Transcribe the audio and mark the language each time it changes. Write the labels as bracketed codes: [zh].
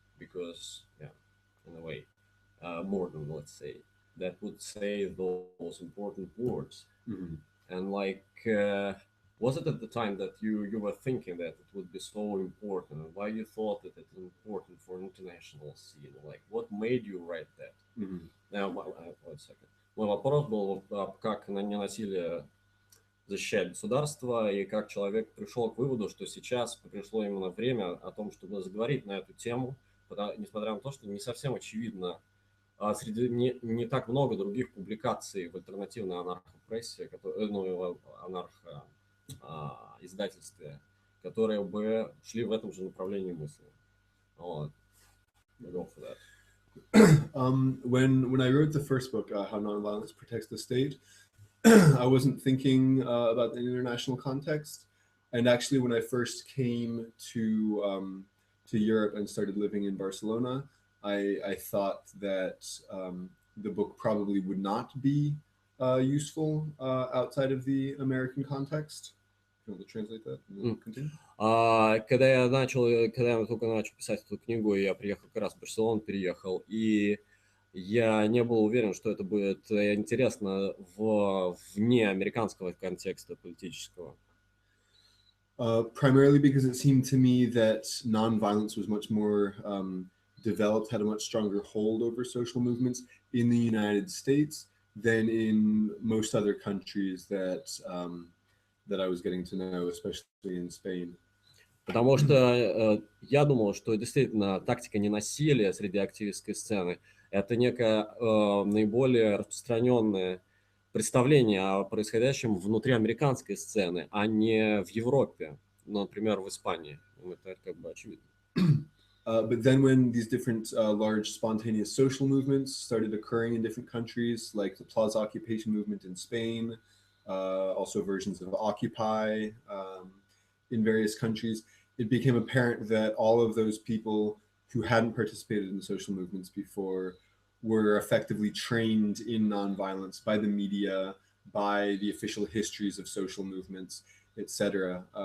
[en] because yeah, in a way, more than let's say that would say those important words. Mhm. And like, was it at the time that you were thinking that it would be so important, and why you thought that it's important for international scene? Like, what made you write that? Mhm. Now, one second. [ru] Мой вопрос был, как на ненасилие защищать государство, и как человек пришел к выводу, что сейчас пришло именно время о том, чтобы заговорить на эту тему, несмотря на то, что не совсем очевидно, среди не так много других публикаций в альтернативной анархопрессе, ну, анархо-издательстве, которые бы шли в этом же направлении мысли. [en] Вот. Go for that. When I wrote the first book, How Nonviolence Protects the State, I wasn't thinking about the international context. And actually, when I first came to Europe and started living in Barcelona, I thought that the book probably would not be useful outside of the American context. You want to translate that? And then continue? [ru] Когда я только начал писать эту книгу, я приехал как раз в Барселону, переехал, и я не был уверен, что это будет интересно вне американского контекста политического. [en] Primarily because it seemed to me that nonviolence was much more developed, had a much stronger hold over social movements in the United States than in most other countries that I was getting to know, especially in Spain. [ru] Потому что я думал, что действительно тактика ненасилия среди активистской сцены – это некое наиболее распространенное представление о происходящем внутри американской сцены, а не в Европе, например, в Испании. Это как бы очевидно. [en] But then when these different large spontaneous social movements started occurring in different countries, like the Plaza occupation movement in Spain, also versions of Occupy in various countries, it became apparent that all of those people who hadn't participated in social movements before were effectively trained in nonviolence by the media, by the official histories of social movements, etc.